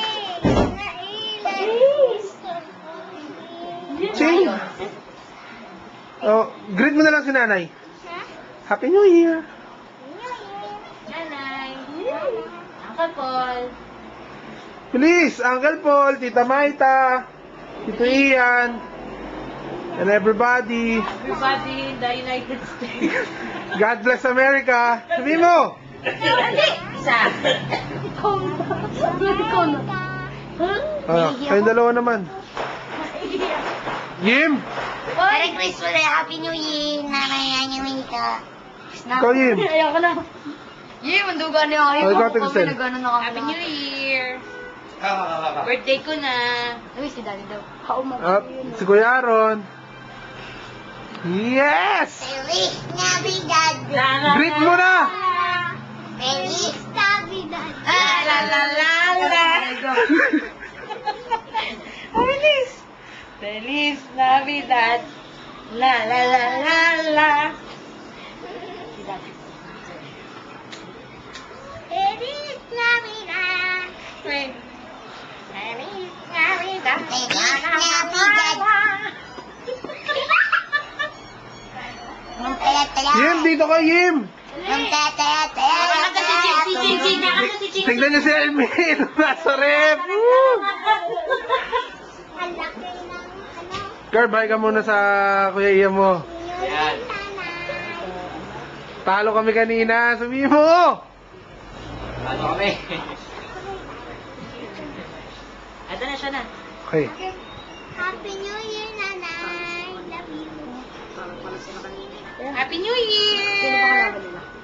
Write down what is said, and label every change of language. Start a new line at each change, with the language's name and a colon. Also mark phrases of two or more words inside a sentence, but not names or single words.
Filipino: Ching! Oh, greet mo na lang si nanay.
English: Happy New Year! Nanay. Uncle Paul. Please, Uncle Paul, Tita Maita, Tito Ian, and everybody. Everybody in the United States. God bless America.
Filipino: Sabi mo! Hindi. Isa. Ikaw na. Ikaw na. Kayong dalawa naman. Yim!
English: Merry Christmas and Happy New Year, Nanay Angelita.
Filipino: Ikaw, Yim. Ayoko na. Yee, manduga niya ako. Oh, ikaw, Ate Cristel.
English: Happy New Year.
Filipino: Birthday ko na. Uy, si Daddy daw. At si Kuya Aaron. Yes!
Spanish: Feliz Navidad.
Filipino: Greet mo na!
Spanish: Feliz Navidad. La la la la. Feliz. Feliz Navidad. La la la la la. Feliz Navidad.
English: Wait.
Spanish: Feliz Navidad. Feliz Navidad.
Filipino: Nung taya-taya. Yim, dito ka, Yim! Nung taya-taya. Si Jinjin na kasi si Jinjin. Tignan niyo si Elmin. Nasa rep. Woo! Ang laki ng ano. Girl, bye ka muna sa Kuya Ian mo. Yan. Talo kami kanina. Sabihin mo! Ano kami? Ito na siya na.
English: Okay. Happy New Year, Nanay. Love you. Happy New Year!